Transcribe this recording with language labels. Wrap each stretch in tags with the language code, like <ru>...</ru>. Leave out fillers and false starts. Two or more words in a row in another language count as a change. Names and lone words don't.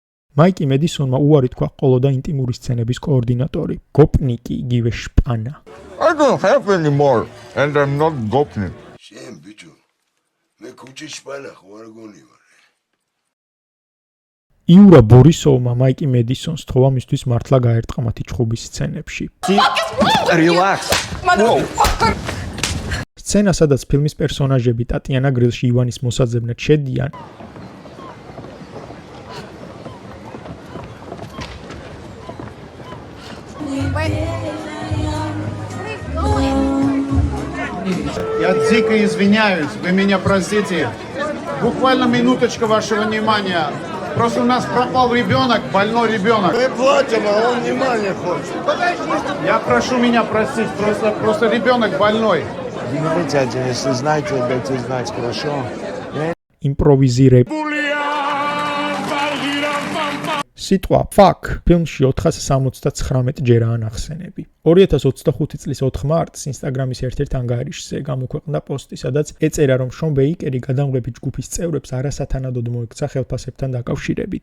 <ka>მაიკი მედისონმა უარი თქვა ყოლოდა ინტიმური სცენების კოორდინატორი, გოპნიკი იგივე შპანა.</ka> <en>I don't have any more, and I'm not gopnik.</en> <ka>შენ ბიჭო მე ქუჩის შპანა ხო არ გონი ვარ. იურა ბორისოვმა მაიკი მედისონს თხოვა მისთვის მართლა გაერტყა მათი ჩხუბის სცენებში. Relax. სცენა, სადაც ფილმის პერსონაჟები ტატიანა გრილში ივანის მოსაძებნად შედიან,</ka> <ru>Я дико извиняюсь, вы меня простите. Буквально минуточка вашего внимания. Просто у нас пропал ребенок, больной ребенок. Мы платим, а он внимания хочет. Я прошу меня простить, просто ребенок больной. Дядя, если знаете, дайте знать, хорошо?</ru> <ka>იმპროვიზირებ. სიტყვა fuck ფილმში 479 ჯერაა ნახსენები. 2025 წლის 4 მარტს Instagram-ის ერთ-ერთ ანგარიშზე გამოქვეყნდა პოსტი, სადაც ეწერა, რომ შონ ბეიკერი გადამღები ჯგუფის წევრებს არასათანადოდ მოექცა ხელფასებთან დაკავშირებით.</ka>